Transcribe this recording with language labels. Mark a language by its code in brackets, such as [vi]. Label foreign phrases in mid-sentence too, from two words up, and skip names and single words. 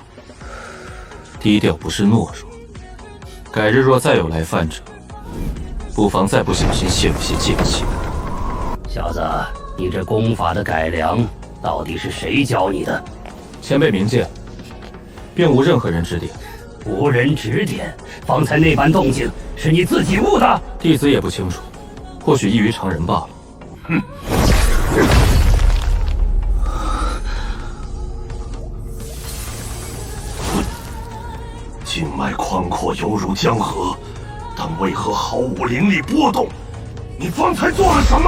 [zh] 低調不是懦弱，改日若再有來犯者，不妨再不小心泄露些劍氣。小子，你这功法的改良，到底是誰教你的？前辈明鉴，并无任何人指点。无人指点，方才那般动靜是你自己悟的？弟子也不清楚，或許異於常人罷了。哼！經脈寬闊猶如江河，但為何毫無靈力波動？你方才做了什麼？